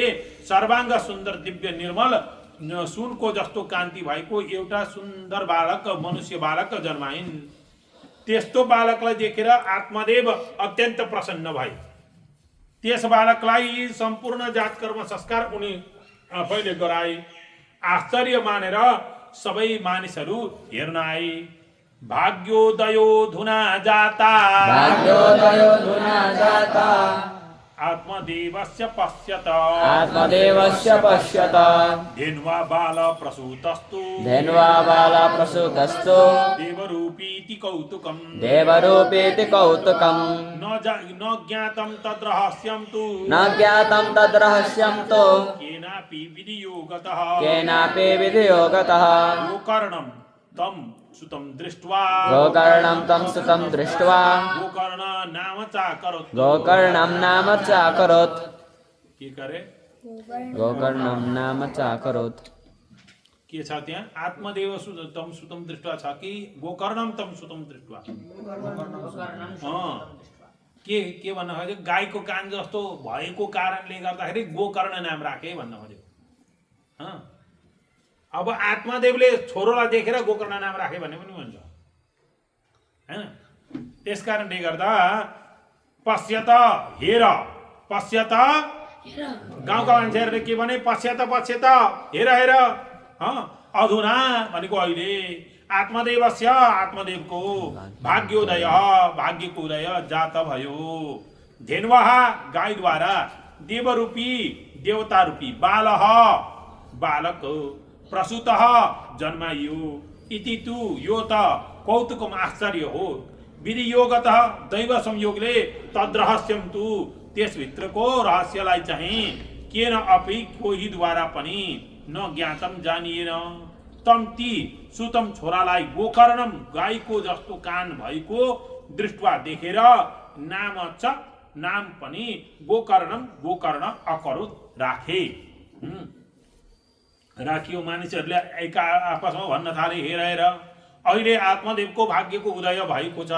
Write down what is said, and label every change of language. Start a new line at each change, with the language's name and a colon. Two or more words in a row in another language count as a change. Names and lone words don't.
Nepali: सर्वांग सुन्दर दिव्य निर्मल सुनको जस्तो कान्ति भएको एउटा सुन्दर बालक मनुष्य बालक जन्माइन् त्यस्तो बालकलाई देखेर आत्मदेव अत्यन्त प्रसन्न भए त्यस बालकलाई सम्पूर्ण जातकर्म संस्कार उनी आफैले गराए आश्चर्य मानेर सबै मानिसहरू हेर्न आए
Sanskrit: भाग्योदयो धुना जाता आत्मदेवस्य पश्यत धेन्वा बाल प्रसूतस्तु देवरूपीति कौतुकम् न ज्ञातं तद्रहस्यं तु केनापि विधियोगतः गोकर्णं तं सुतं दृष्ट्वा गोकर्ण नाम चाकरोत्
Nepali: के करे के छ त्यहाँ आत्मदेव
Sanskrit: तम सुतम दृष्ट्वा
Nepali: छ कि
Sanskrit: गोकर्णम तम सुतम दृष्ट्वा
Nepali: के भन्न खोजेको गाईको कान जस्तो भएको कारणले गर्दाखेरि गोकर्ण नाम राखे भन्न खोजेको अब आत्मदेवले छोरोलाई देखेर गोकर्ण नाम राखे भन्ने पनि भन्छ हैन त्यस कारणले गर्दा पश्यत हेर गाउँका मान्छेहरूले के भने पश्यत हेर अधुना भनेको अहिले आत्मदेवको भाग्यको उदय जात भयो धेन्वः गाईद्वारा देवरूपी देवतारूपी बालक प्रसूतः जन्मायो
Sanskrit: इति तु
Nepali: यो त कौतुकम आश्चर्य हो विधियोगतः दैव संयोगले
Sanskrit: तद्रहस्यम तु
Nepali: त्यसभित्रको रहस्यलाई चाहिँ
Sanskrit: केन अपि
Nepali: कोहीद्वारा पनि
Sanskrit: न ज्ञातम
Nepali: जानिएन तम ती सुतम छोरालाई गोकर्णम गाईको जस्तो कान भएको दृष्टवा देखेर नाम पनि गोकर्ण अकरोध राखे। राखियो। मानिसहरूले एक आपसमा भन्न थाले, हेरेर अहिले आत्मदेवको भाग्यको उदय भएको छ।